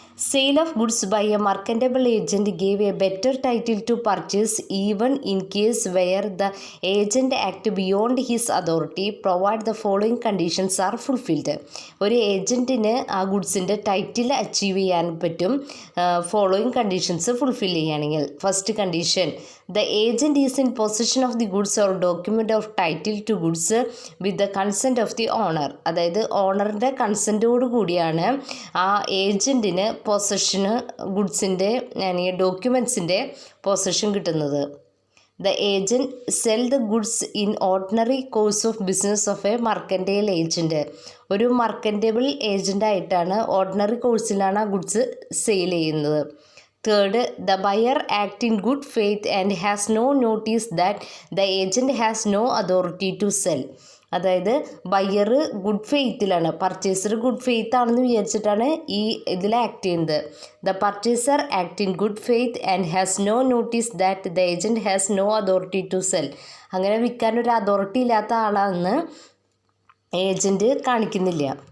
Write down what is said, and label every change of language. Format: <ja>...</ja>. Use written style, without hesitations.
<en>Sale of goods by a marketable agent gave a better title to purchase even in case where the agent act beyond his authority provide the following conditions are fulfilled.</en> <ml>ഒരു ഏജൻറ്റിന് ആ ഗുഡ്സിൻ്റെ title achieve ചെയ്യാൻ പറ്റും following conditions fulfil ചെയ്യുകയാണെങ്കിൽ.</ml> <en>First condition, the agent is in possession of the goods or document of title to goods with the consent of the owner.</en> <ml>അതായത് ഓണറിൻ്റെ കൺസെൻറ്റോട് കൂടിയാണ് ആ ഏജൻറ്റിന് പൊസഷന് ഗുഡ്സിൻ്റെ ഡോക്യുമെൻറ്റ്സിൻ്റെ possession കിട്ടുന്നത്.</ml> <en>The agent sell the goods in ordinary course of business of a mercantile agent.</en> <ml>ഒരു മർക്കൻറ്റബിൾ agent ആയിട്ടാണ് ordinary കോഴ്സിലാണ് ആ goods sale ചെയ്യുന്നത്.</ml> <en>Third, the buyer act in good faith and has no notice that the agent has no authority to sell.</en> <ml>അതായത് buyer good ഫെയ്ത്തിലാണ്, purchaser good faith ആണെന്ന് വിചാരിച്ചിട്ടാണ് ഈ ഇതിൽ act ചെയ്യുന്നത്.</ml> <en>The purchaser act in good faith and has no notice that the agent has no authority to sell.</en> <ml>അങ്ങനെ വിൽക്കാനൊരു authority ഇല്ലാത്ത ആളാണെന്ന് agent കാണിക്കുന്നില്ല.</ml>